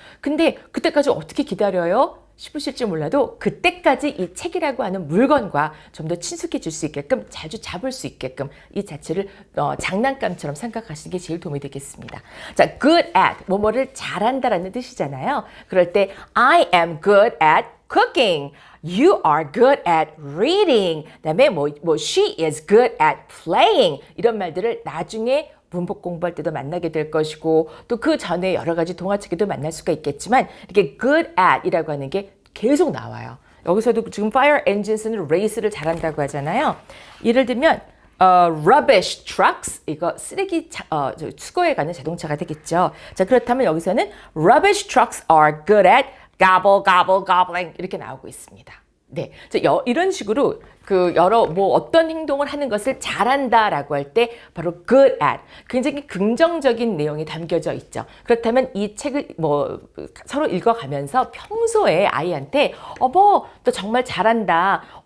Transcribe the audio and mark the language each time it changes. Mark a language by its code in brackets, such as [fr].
[ko] 근데 그때까지 어떻게 기다려요? 싶으실지 몰라도 그때까지 이 책이라고 하는 물건과 좀 더 친숙해질 수 있게끔 자주 잡을 수 있게끔 이 자체를 장난감처럼 생각하시는 게 제일 도움이 되겠습니다. 자, good at 뭐뭐를 잘한다라는 뜻이잖아요. [en] 그럴 때 I am good at cooking. You are good at reading. 그다음에 she is good at playing. [ko] 이런 말들을 나중에 문법 공부할 때도 만나게 될 것이고 또 그 전에 여러 가지 동화책에도 만날 수가 있겠지만 이렇게 good at 이라고 하는 게 계속 나와요. 여기서도 지금 fire engines는 race를 잘한다고 하잖아요. 예를 들면 rubbish trucks 이거 쓰레기 수거해 가는 자동차가 되겠죠. 자 그렇다면 여기서는 [en] rubbish trucks are good at gobble gobble gobbling [ko] 이렇게 나오고 있습니다. 네, 이런 식으로 그 여러 어떤 행동을 하는 것을 잘한다라고 할 때 바로 good at 굉장히 긍정적인 내용이 담겨져 있죠. 그렇다면 이 책을 서로 읽어가면서 평소에 아이한테 너 정말 잘한다.